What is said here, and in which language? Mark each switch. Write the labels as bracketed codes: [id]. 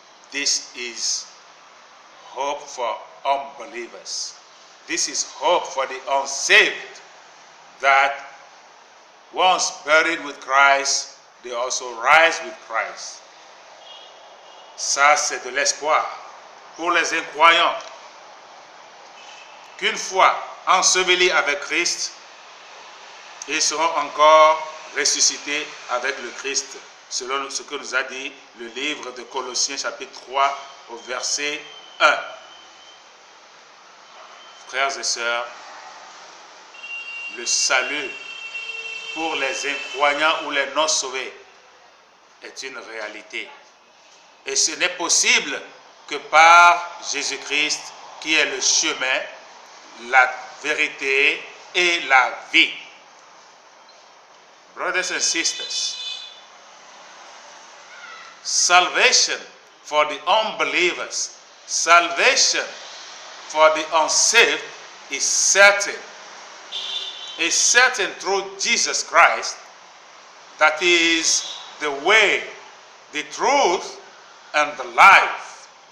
[en] This is hope for unbelievers. This is hope for the unsaved, that once buried with Christ, they also rise with Christ. [fr] Ça, c'est de l'espoir pour les incroyants, qu'une fois ensevelis avec Christ, ils seront encore ressuscités avec le Christ, selon ce que nous a dit le livre de Colossiens chapitre 3 au verset 1. Frères et sœurs, le salut pour les incroyants ou les non-sauvés est une réalité. Et ce n'est possible que par Jésus-Christ, qui est le chemin, la vérité et la vie. [en] Brothers and sisters, salvation for the unbelievers, salvation for the unsaved is certain. It's certain through Jesus Christ, that is the way, the truth, and the life.